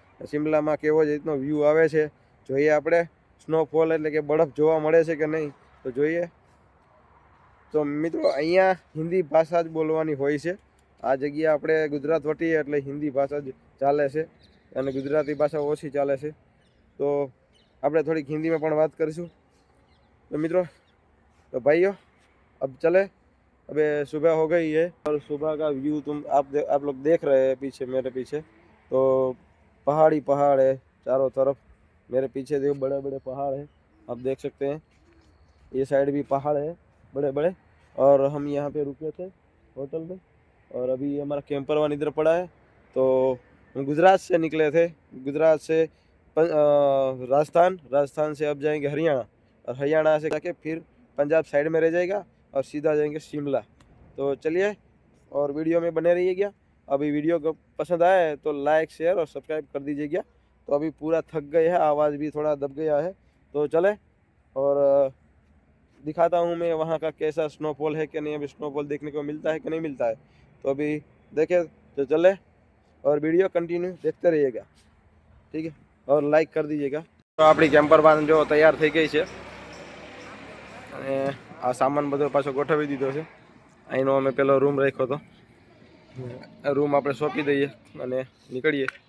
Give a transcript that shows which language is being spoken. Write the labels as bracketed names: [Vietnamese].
[Gujarati] શિમલામાં કેવો જ રીતનો વ્યૂ આવે છે જોઈએ આપણે. સ્નોફોલ એટલે કે બરફ જોવા મળે છે કે નહીં તો જોઈએ. તો મિત્રો અહીંયા હિન્દી ભાષા જ બોલવાની હોય છે. આ જગ્યા આપણે ગુજરાત વટીએ એટલે હિન્દી ભાષા જ ચાલે છે, અને ગુજરાતી ભાષા ઓછી ચાલે છે. તો આપણે થોડીક हिंदी પણ વાત કરીશું. [Hindi] तो मित्रों, तो भाइयों, अब चले. अबे सुबह हो गई है और सुबह का व्यू आप लोग देख रहे हैं पीछे, मेरे पीछे तो पहाड़ ही पहाड़ है चारों तरफ. मेरे पीछे देखो बड़े बड़े पहाड़ है, आप देख सकते हैं. ये साइड भी पहाड़ है बड़े बड़े. और हम यहाँ पे रुके थे होटल में, और अभी हमारा कैंपर वन इधर पड़ा है. तो हम गुजरात से निकले थे, गुजरात से राजस्थान से अब जाएंगे हरियाणा, और हरियाणा से जाके फिर पंजाब साइड में रह जाएगा और सीधा जाएंगे शिमला. तो चलिए और वीडियो में बने रहिएगा. अभी वीडियो को पसंद आया है तो लाइक शेयर और सब्सक्राइब कर दीजिएगा. तो अभी पूरा थक गए हैं, आवाज़ भी थोड़ा दब गया है. तो चले और दिखाता हूँ मैं वहाँ का कैसा स्नोफॉल है कि नहीं. अभी स्नोफॉल देखने को मिलता है कि नहीं मिलता है, तो अभी देखें. तो चले और वीडियो कंटिन्यू देखते रहिएगा, ठीक है, और लाइक कर दीजिएगा. [Gujarati] તો આપણી કેમ્પર વાન જો તૈયાર થઈ ગઈ છે અને આ સામાન બધો પાછો ગોઠવી દીધો છે. અહીંનો અમે પેલો રૂમ રાખ્યો હતો, રૂમ આપણે સોંપી દઈએ અને નીકળીએ.